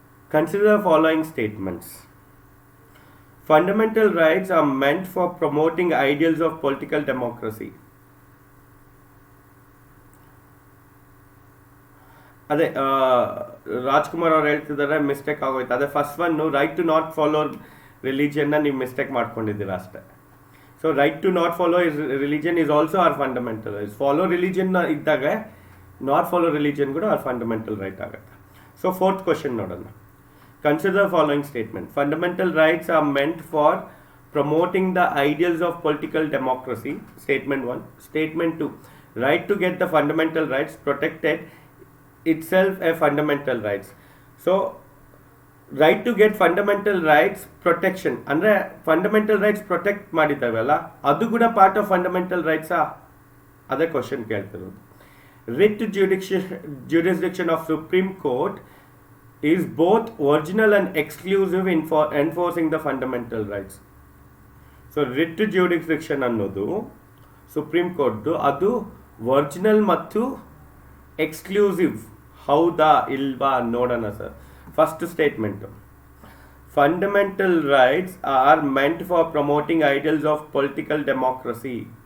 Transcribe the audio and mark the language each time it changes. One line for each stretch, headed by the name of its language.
English: Consider following statements. Fundamental rights are meant for promoting ideals of political democracy.
Kannada: ಅದೇ ರಾಜ್ಕುಮಾರ್ ಅವ್ರು ಹೇಳ್ತಿದ್ದಾರೆ mistake ಆಗೋಯ್ತು. ಅದೇ first one,
English: right to not follow ರಿಲಿಜನ್ನ
Kannada: ನೀವು mistake ಮಾಡ್ಕೊಂಡಿದ್ದೀರಾ ಅಷ್ಟೇ.
English: So right to not follow religion is also our fundamental rights.
Kannada: Follow religion ಇದ್ದಾಗ
English: not follow religion
Kannada: ಕೂಡ ಅವರ್ ಫಂಡಮೆಂಟಲ್ ರೈಟ್ ಆಗುತ್ತೆ. ಸೊ 4th ಕ್ವಶನ್ ನೋಡೋಣ.
English: Consider following statement. Fundamental rights are meant for promoting the ideals of political democracy. Statement 1. Statement 2. Right to get the fundamental rights protected itself a fundamental rights. So, right to get fundamental rights protection.
Kannada: Andre fundamental rights protect ಮಾಡಿದ್ದಾವಲ್ಲ, ಅದು ಕೂಡ
English: part of fundamental rights
Kannada: ಆ? ಅದೇ question ಕೇಳ್ತಿರೋದು.
English: Writ to jurisdiction of Supreme Court is both original and exclusive in for enforcing the fundamental rights.
Kannada: So writ to jurisdiction ಅನ್ನೋದು supreme court, ಅದು original ಮತ್ತು exclusive. ಹೌದಾ ಇಲ್ವಾ ನೋಡೋಣ sir.
English: First statement, fundamental rights are meant for promoting ideals of political democracy.